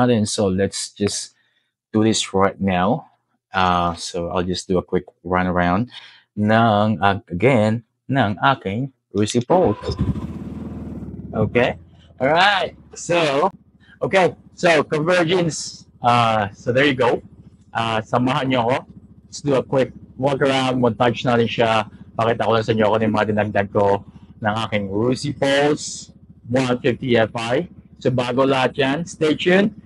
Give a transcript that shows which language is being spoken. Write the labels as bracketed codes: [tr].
[en] So, let's just do this right now. So, I'll just do a quick run around ng aking Rusi Pulse. Okay? Alright. So, Convergence. So, there you go. [tl] Samahan nyo ako. [en] Let's do a quick walk around. [tl] Montage natin siya. Pakita ko lang sa inyo kung yung mga dinagdag ko ng aking Rusi Pulse 150 Fi. [en] So, [tl] bago lahat yan, [en] stay tuned.